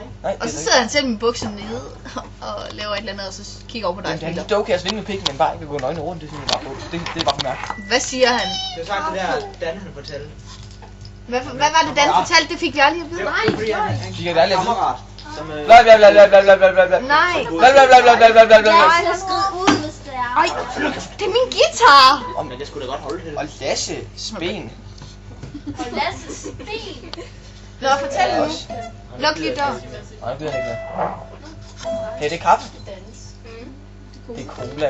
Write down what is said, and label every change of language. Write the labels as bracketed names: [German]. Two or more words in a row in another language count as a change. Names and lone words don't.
[Danish] Nej, det Og er så så sidder han selv med bukserne nede og laver et eller andet, og så kigger over på dig. ikke. Han er lidt okay at svinge med pikken, men bare ikke vil gå nøgne rundt, det synes jeg bare på. Det er bare for mærkeligt. Hvad siger han? Det var sagt det der, Dan han fortalte. Hvad var det, Dan fortalte? Det fik vi aldrig at vide. Det var fordi, han De kan da aldrig kammerat, som... Bla bla bla bla bla bla bla bla bla. Nej. Bla bla bla bla bla bla bla bla. Nej, han ud, hvis det er. Ej, det er min guitar. Men det skulle da godt holde til det. Og Lasse, Spen. Og Lasses sten. Nå, fortæl nu. Luk lige døren. Nej, det gider han ikke med. Hey, det er kaffe. Det er cola,